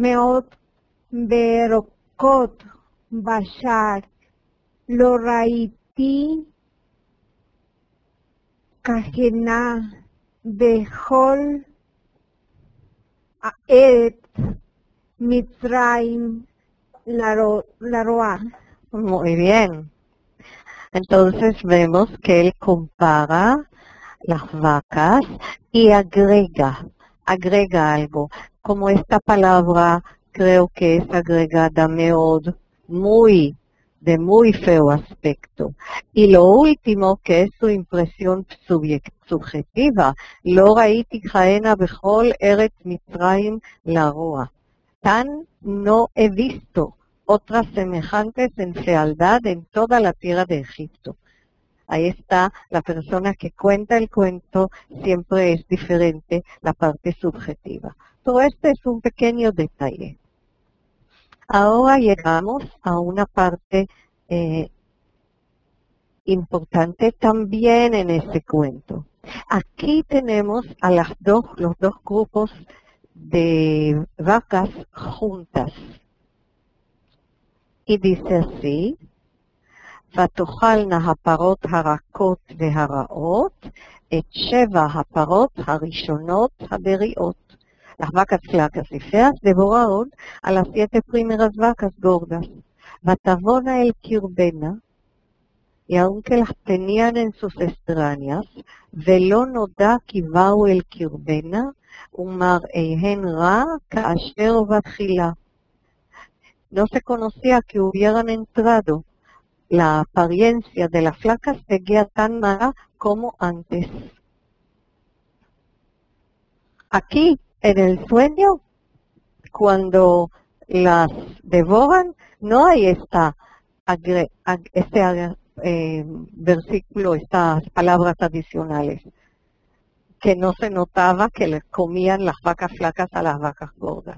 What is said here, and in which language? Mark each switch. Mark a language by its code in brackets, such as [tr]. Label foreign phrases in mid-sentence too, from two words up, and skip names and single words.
[he] ורקות בשר לא ראיתי כהנה בכל ארץ מצרים לרע. [es] Muy bien. Entonces vemos que él compara las vacas y agrega algo. Como esta palabra creo que es agregada de muy feo aspecto. Y lo último, que es su impresión subjetiva, lo [he] ראיתי כהנה בכל ארץ מצרים לרוע. [es] Tan no he visto otras semejantes en fealdad en toda la tierra de Egipto. Ahí está, la persona que cuenta el cuento siempre es diferente la parte subjetiva. Todo este es un pequeño detalle. Ahora llegamos a una parte importante también en este cuento. Aquí tenemos a los dos grupos de vacas juntas. Y dice así, [he] ותאכלנה הפרות הרכות והרעות את 7 הפרות הראשונות הבריאות. [es] Las vacas flacas y feas devoraron a las 7 primeras vacas gordas. [he] ותבואנה אל קרבנה, [es] y aunque las tenían en sus extrañas, [he] ולא נודע כי באו אל קרבנה, ומראיהן רע כאשר בתחילה. [es] No se conocía que hubieran entrado. La apariencia de las flacas seguía tan mala como antes. Aquí, en el sueño, cuando las devoran, no hay versículo, estas palabras adicionales, que no se notaba que les comían las vacas flacas a las vacas gordas.